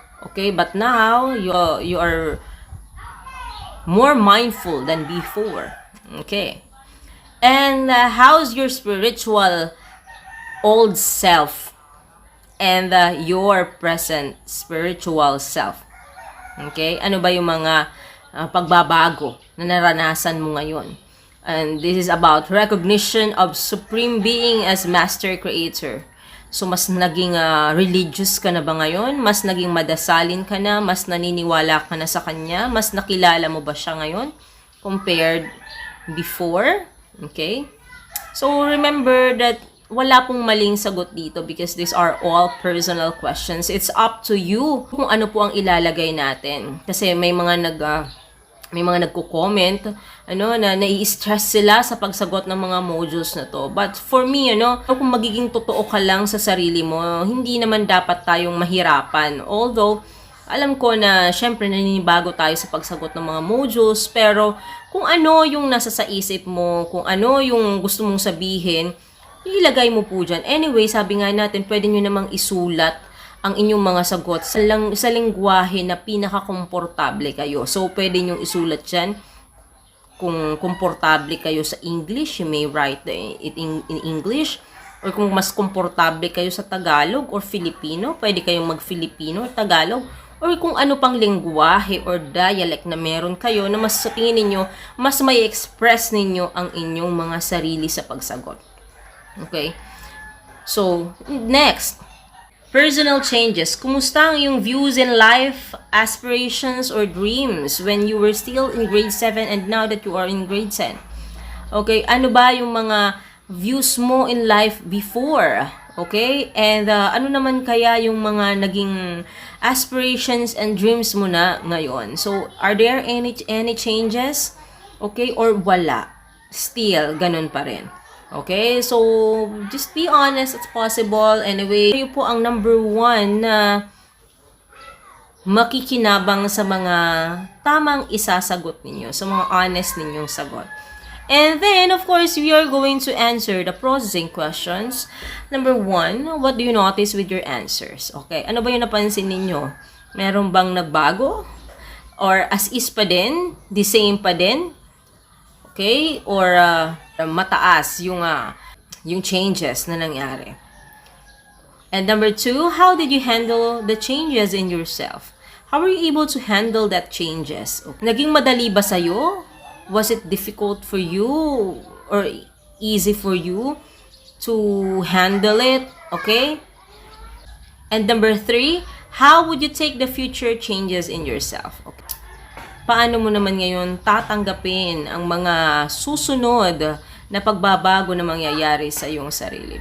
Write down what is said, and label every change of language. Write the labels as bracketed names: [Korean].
[English] Okay, but now you are more mindful than before. Okay. And how's your spiritual old self and your present spiritual self? Okay? [Filipino] Ano ba yung mga pagbabago na naranasan mo ngayon? [English] And this is about recognition of Supreme Being as Master Creator. [Filipino] So, mas naging religious ka na ba ngayon? Mas naging madasalin ka na? Mas naniniwala ka na sa Kanya? Mas nakilala mo ba siya ngayon? [English] Compared before? Okay? So, remember that [Filipino] wala pong maling sagot dito [English] because these are all personal questions. It's up to you [Filipino] kung ano po ang ilalagay natin. Kasi may mga nagko-comment na nai-stress sila sa pagsagot ng mga modules na to. [English] But for me, [Filipino] kung magiging totoo ka lang sa sarili mo, hindi naman dapat tayong mahirapan. Although, alam ko na syempre naninibago tayo sa pagsagot ng mga modules, pero kung ano yung nasa sa isip mo, kung ano yung gusto mong sabihin, ilagay mo po dyan. Anyway, sabi nga natin, pwede nyo namang isulat ang inyong mga sagot sa lengguwahe na pinaka-komportable kayo. So, pwede nyo isulat dyan. Kung komportable kayo sa English, [English] you may write it in English. [Filipino] Or kung mas komportable kayo sa Tagalog or Filipino, pwede kayong mag-Filipino or Tagalog. Or kung ano pang lengguwahe or dialect na meron kayo na mas sa tingin ninyo, mas may express ninyo ang inyong mga sarili sa pagsagot. Okay? So, next. [English] Personal changes. [Filipino] Kumusta ang iyong [English] views in life, aspirations, or dreams when you were still in grade 7 and now that you are in grade 10? [Filipino] Okay, ano ba yung mga views mo in life before? Okay? And ano naman kaya yung mga naging aspirations and dreams mo na ngayon? [English] So, are there any changes? [Filipino] Okay? Or wala? Still, ganun pa rin. Okay? [English] So, just be honest as possible. [Filipino] Anyway, kayo po ang number 1 na makikinabang sa mga tamang isasagot ninyo, sa mga honest ninyong sagot. [English] And then, of course, we are going to answer the processing questions. Number 1, what do you notice with your answers? [Filipino] Okay, ano ba yung napansin ninyo? Meron bang nagbago? Or as is pa din? The same pa din? Okay? Or mataas yung changes na nangyari? [English] And number 2, how did you handle the changes in yourself? How were you able to handle that changes? Okay. [Filipino] Naging madali ba sa'yo? [English] Was it difficult for you or easy for you to handle it? Okay? And number 3, how would you take the future changes in yourself? Okay. [Filipino] Paano mo naman ngayon tatanggapin ang mga susunod na pagbabago na mangyayari sa iyong sarili?